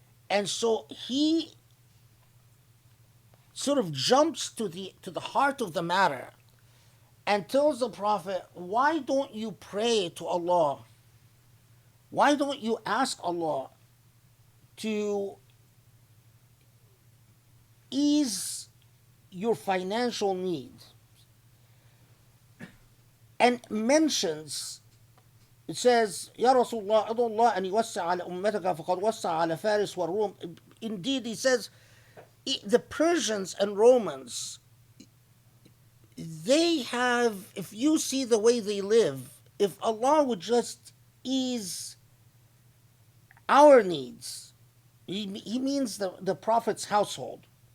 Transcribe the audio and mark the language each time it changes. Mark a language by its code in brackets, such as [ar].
[en] And so he sort of jumps to the heart of the matter and tells the Prophet, why don't you pray to Allah? Why don't you ask Allah to ease your financial needs? And mentions, it says, [ar] Ya Rasulullah, ادعو الله أن يوسع على أمتك فقد وسع على فارس والروم. [en] Indeed, he says, the Persians and Romans, they have, if you see the way they live, if Allah would just ease our needs, he means the Prophet's household.